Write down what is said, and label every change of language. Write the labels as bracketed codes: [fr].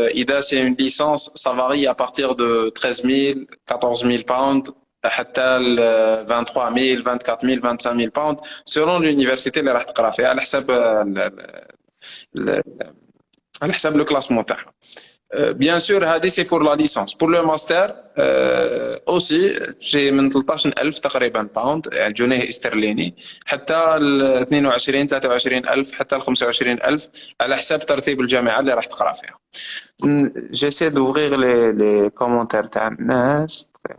[fr] إذا c'est une licence, ça varie à partir de 13 000, 14 000 pounds, [ar] حتى ل [fr] 23 000, 24 000, 25 000 pounds, selon l'université [ar] اللي راح تقرا فيها على حسب [fr] ال- على حسب le classement [ar] تاعها. [fr] Bien sûr, [ar] هذه [fr] c'est pour la licence. Pour le master, aussi, j'ai [ar] من 13,000 تقريبا باوند يعني جنيه استرليني حتى ال 22 23,000 حتى ال 25,000 على حساب ترتيب الجامعة اللي راح تقرا فيها. [fr] J'essaie d'ouvrir les commentaires [ar] تاع الناس.